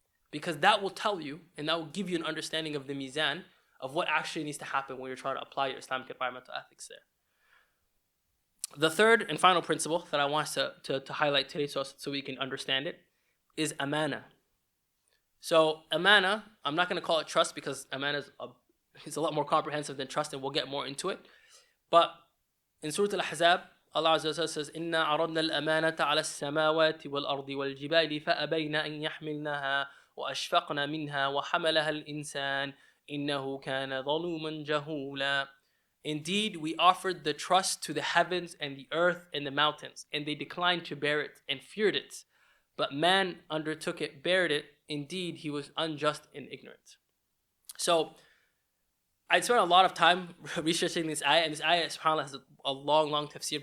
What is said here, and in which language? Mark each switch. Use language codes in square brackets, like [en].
[en] Because that will tell you, and that will give you an understanding of the mizan of what actually needs to happen when you're trying to apply your Islamic environmental ethics there. The third and final principle that I want us to highlight today so we can understand it is amana. So amana, I'm not going to call it trust because amana is a lot more comprehensive than trust, and we'll get more into it. But in Surah Al-Ahzab, Allah Azza wa Jalla says, [ar] إِنَّا عَرَضْنَا الْأَمَانَةَ عَلَى السَّمَاوَاتِ وَالْأَرْضِ وَالْجِبَالِ فَأَبَيْنَ أَنْ يَحْمِلْنَهَا وَأَشْفَقْنَ مِنْهَا وَحَمَلَهَا الْإِنسَانُ إِنَّهُ كَانَ ظَلُومًا جَهُولًا. [en] Indeed, we offered the trust to the heavens and the earth and the mountains, and they declined to bear it and feared it. But man undertook it, bared it. Indeed, he was unjust and ignorant. So I spent a lot of time researching this ayah, and this ayah, subhanAllah, has a long tafsir.